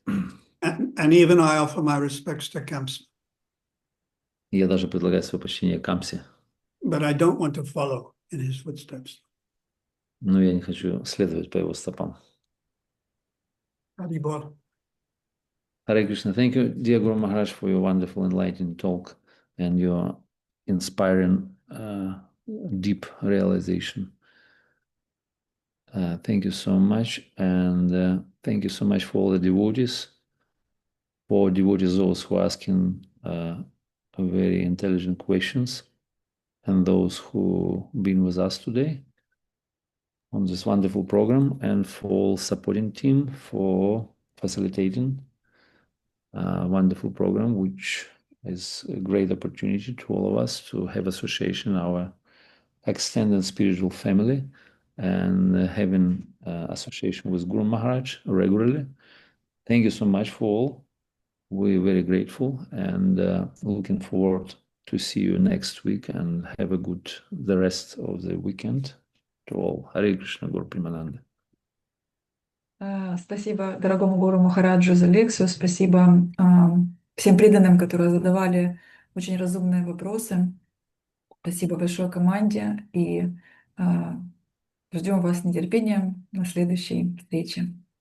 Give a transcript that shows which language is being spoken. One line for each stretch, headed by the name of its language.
English: And even I offer my respects to Kamsa.
Russian: Я даже предлагаю свое почтение Камсе.
English: But I don't want to follow in his footsteps.
Russian: Но я не хочу следовать по его стопам.
English: Haribol. Hare Krishna, thank you, dear Guru Maharaj, for your wonderful enlightening talk and your inspiring deep realization. Thank you so much, and thank you so much for all the devotees for devotees those who are asking very intelligent questions and those who been with us today on this wonderful program, and for supporting team for facilitating a wonderful program, which is a great opportunity to all of us to have association, our extended spiritual family, and having association with Guru Maharaj regularly. Thank you so much for all. We're very grateful and looking forward to see you next week, and have a good the rest of the weekend to all. Hare Krishna, Guru Premanande.
Russian: Спасибо дорогому Гуру Махараджу за лекцию, спасибо всем преданным, которые задавали очень разумные вопросы. Спасибо большой команде и ждем вас с нетерпением на следующей встрече.